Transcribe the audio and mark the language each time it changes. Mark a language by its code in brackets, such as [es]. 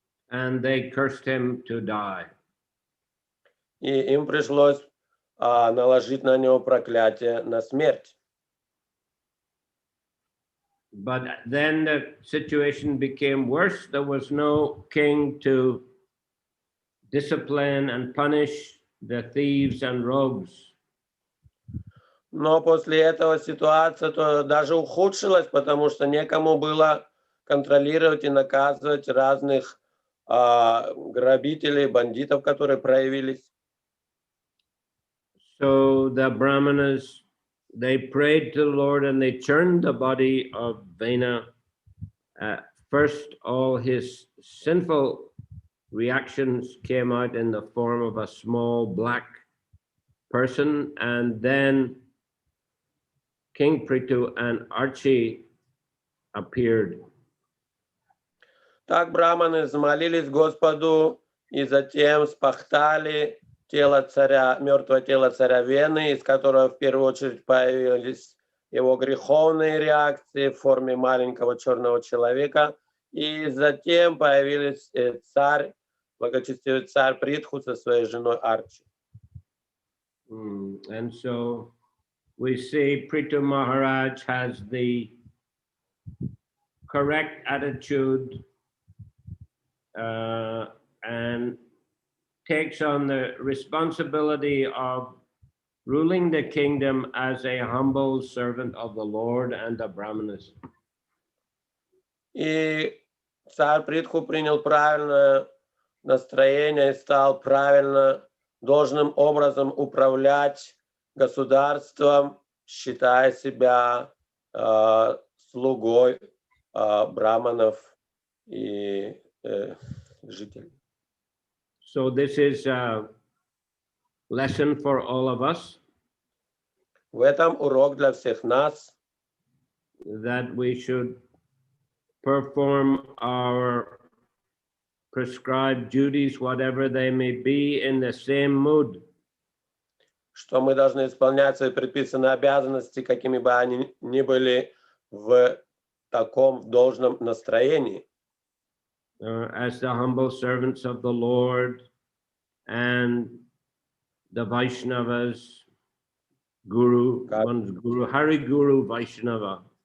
[en] And they cursed him to die. [ru] И им пришлось наложить на него проклятие на смерть. [en] But then the situation became worse. There was no king to discipline and punish the thieves and rogues. [ru] Но после этого ситуация даже ухудшилась, потому что некому было контролировать и наказывать разных грабителей, бандитов, которые проявились. [en] So the Brahmanas, they prayed to the Lord and they turned the body of Vena. First, all his sinful reactions came out in the form of a small black person, and then King Prithu and Archie appeared. [ru] Так браманы взмолились Господу и затем спахтали тело царя, мертвое тело царя Вены, из которого в первую очередь появились его греховные реакции в форме маленького черного человека, и затем появились царь, благочестивый царь Притху со своей женой Арчи. [en] And so we see Prithu Maharaj has the correct attitude and takes on the responsibility of ruling the kingdom as a humble servant of the Lord and the Brahmanas. [ru] И царь Притху принял правильное настроение и стал правильно, должным образом управлять государством, считая себя слугой браманов и жителей. [en] So this is a lesson for all of us. [ru] В этом урок для всех нас, [en] that we should perform our prescribed duties, whatever they may be, in the same mood. [ru] что мы должны исполнять свои предписанные обязанности, какими бы они ни были, в таком должном настроении. [en] As the humble servants of the Lord and the Vaishnavas, Guru, one's Guru, Hari Guru Vaishnava.